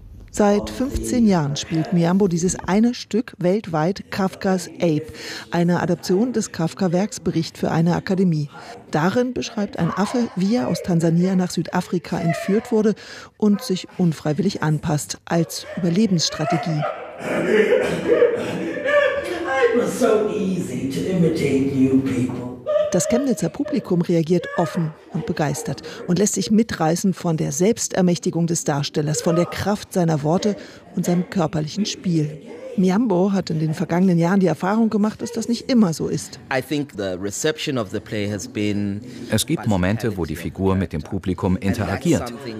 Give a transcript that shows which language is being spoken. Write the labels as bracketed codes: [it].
[de] Seit 15 Jahren spielt Miyambo dieses eine Stück weltweit, Kafkas Ape, eine Adaption des Kafka-Werks Bericht für eine Akademie. Darin beschreibt ein Affe, wie er aus Tansania nach Südafrika entführt wurde und sich unfreiwillig anpasst als Überlebensstrategie. [en] It was so easy to imitate you people. [de] Das Chemnitzer Publikum reagiert offen und begeistert und lässt sich mitreißen von der Selbstermächtigung des Darstellers, von der Kraft seiner Worte und seinem körperlichen Spiel. Miyambo hat in den vergangenen Jahren die Erfahrung gemacht, dass das nicht immer so ist. Es gibt Momente, wo die Figur mit dem Publikum interagiert.